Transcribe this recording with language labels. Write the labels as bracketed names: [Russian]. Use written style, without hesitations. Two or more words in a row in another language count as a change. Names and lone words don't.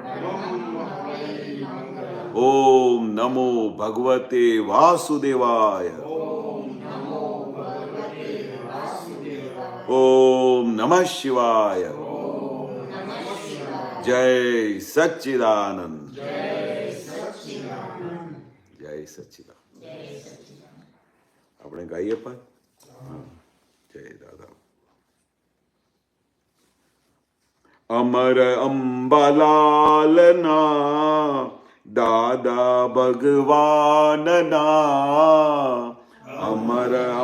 [Sanskrit] ओम नमो भगवते वासुदेवाय। ओम नमः शिवाय। [Hindi] जय सच्चिदानंद। जय सच्चिदानंद। [Gujarati] આપણે ગાઈએ પણ જય દાદા। અમર અંબાલાલના દાદા ભગવાનના અમર